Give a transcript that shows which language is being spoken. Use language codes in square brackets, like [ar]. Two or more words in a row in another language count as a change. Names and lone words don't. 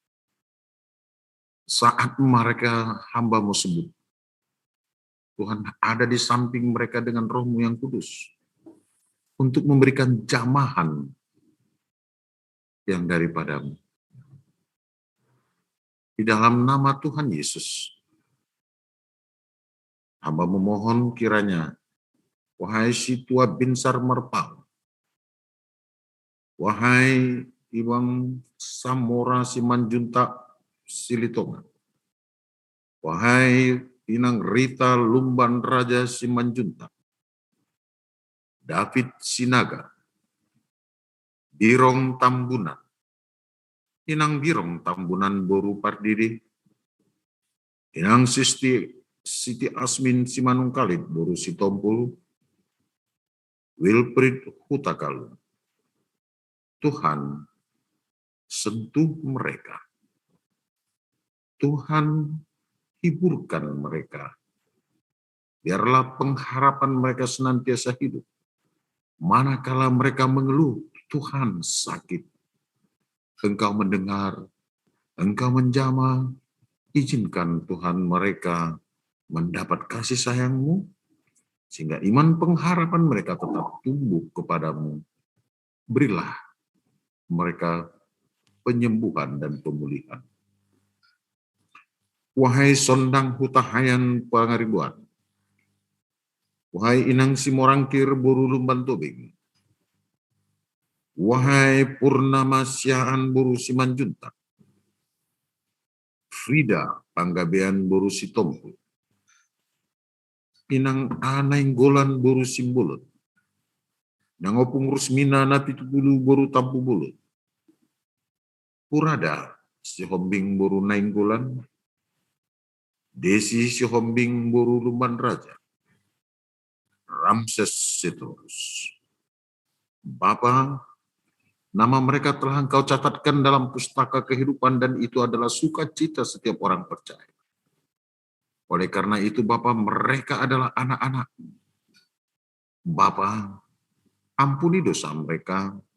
[id] Saat mereka hamba-Mu sebut, Tuhan ada di samping mereka dengan Roh-Mu yang kudus untuk memberikan jamahan yang daripada-Mu. Di dalam nama Tuhan Yesus, hamba memohon kiranya, wahai si tua Binsar Merpau, wahai Iwang Samora Simanjuntak Silitonga, wahai Inang Rita Lumban Raja Simanjuntak, David Sinaga, Birong Tambunan, Inang Birong Tambunan Boru Pardidi, Inang Siti Asmin Simanungkalit Boru Sitompul, Wilfrid Hutakalu. Tuhan, sentuh mereka. Tuhan, hiburkan mereka. Biarlah pengharapan mereka senantiasa hidup. Manakala mereka mengeluh, Tuhan sakit. Engkau mendengar, Engkau menjamah, izinkan Tuhan mereka mendapat kasih sayang-Mu, sehingga iman pengharapan mereka tetap tumbuh kepadamu. Berilah mereka penyembuhan dan pemulihan. Wahai Sondang Hutahayan Pangaribuan, wahai Inang Simorangkir Boru Lumban Tobing, wahai Purnama Siaan Boru Simanjuntak, Frida Panggabean Boru Sitompu, Inang Anainggolan Boru Simbolot, Nangopung Rusmina Napitubulu Boru Tampu Bulut, Purada Sihombing Boru Nainggolan, Desi Sihombing Boru Lumban Raja, Ramses Sitorus. Bapa, nama mereka telah Engkau catatkan dalam pustaka kehidupan dan itu adalah sukacita setiap orang percaya. Oleh karena itu Bapa, mereka adalah anak-anak. Bapa, ampuni dosa mereka.